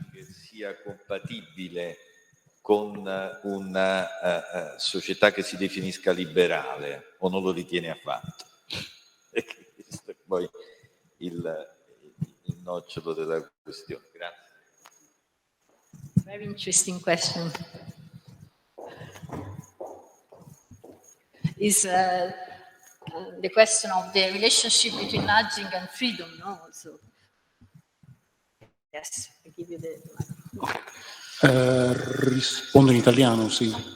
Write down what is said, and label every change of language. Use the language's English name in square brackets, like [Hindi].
[Italian] Sia compatibile con una società che si definisca liberale, o non lo ritiene affatto? Questo è poi il nocciolo della questione. Grazie. [English] Very interesting question. Is the question of the relationship between nudging and freedom, no? Also. Yes, I give you the... [Italian] Rispondo in italiano, sì.